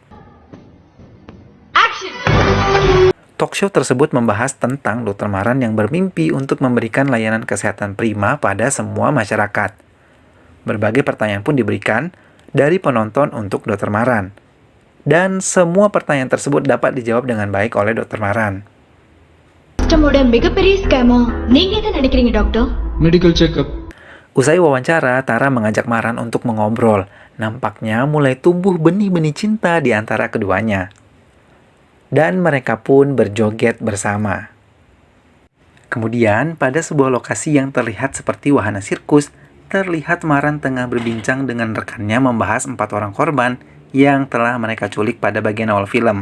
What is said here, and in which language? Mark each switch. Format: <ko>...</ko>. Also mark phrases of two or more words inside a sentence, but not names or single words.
<id>Talkshow tersebut membahas tentang Dr. Maran yang bermimpi untuk memberikan layanan kesehatan prima pada semua masyarakat. Berbagai pertanyaan pun diberikan dari penonton untuk Dr. Maran. Dan semua pertanyaan tersebut dapat dijawab dengan baik oleh Dr. Maran.</id> <ta>சிஸ்டமோட மிகப்பெரிய ஸ்கேமா நீங்க என்ன நினைக்கிறீங்க டாக்டர்?</ta> <en>Medical checkup.</en> <id>Usai wawancara, Tara mengajak Maran untuk mengobrol. Nampaknya mulai tumbuh benih-benih cinta di antara keduanya. Dan mereka pun berjoget bersama. Kemudian, pada sebuah lokasi yang terlihat seperti wahana sirkus, terlihat Maran tengah berbincang dengan rekannya membahas 4 orang korban yang telah mereka culik pada bagian awal film.</id>